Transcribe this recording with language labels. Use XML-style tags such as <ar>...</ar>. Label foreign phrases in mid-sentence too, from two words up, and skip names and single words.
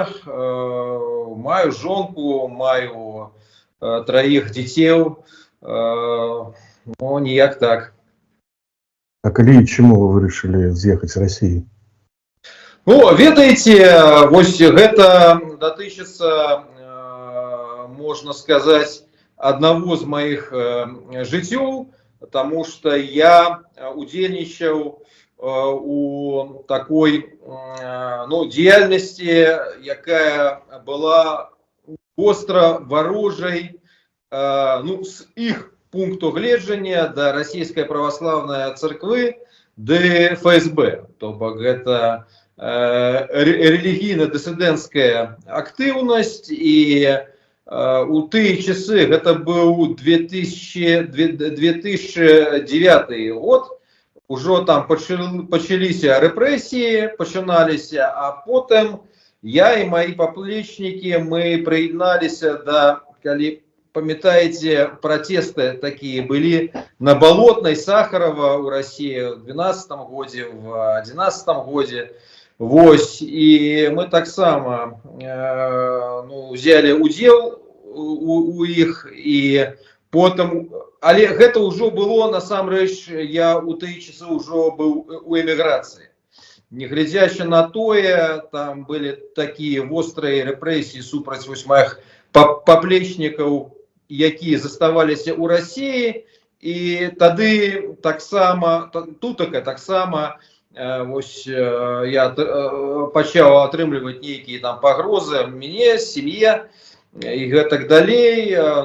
<be>Маю жонку, маю троих дзяцей, ну, ніяк так. А калі і чаму вы вырашылі з'ехаць з России? Ну, ведаеце, вось гэта датычыцца,</be> <ru>можно сказать, одного</ru> <be>з моих жыццёў,</be> <ru>потому что</ru> <be>я удзельнічаў у такой, ну, дзейнасці, якая была остро варожай, ну, с их пункту гледжання да</be> <ru>Российской православной</ru> <be>церквы, да ФСБ. То бок гэта рэлігійна-дысідэнцкая актыўнасць, і у тыя часы, гэта быў</be> <ru>2009 год,</ru> <be>ужо там пачаліся рэпрэсіі, пачыналіся, а потым</be> <ru>я и мои поплечники, мы приедналися до,</ru> <be>калі памятаете,</be> <ru>протесты такие были на Болотной, Сахарова у России в 2012 году, в 2011 году. Вось, и мы так само ну, взяли удел у их, и потом,</ru> <be>але гэта уже было, насамрэч, я у тыя часы уже был у эміграцыі. Неглядзячы на тое, там</be> <ru>были такие острые</ru> <be>рэпрэсіі супраць</be> <ru>моих поплечников,</ru> <be>якія заставаліся у России, и тады таксама, тутака таксама, вось я пачаў атрымліваць нейкія там пагрозы мне, сем'е і гэтак далей.</be>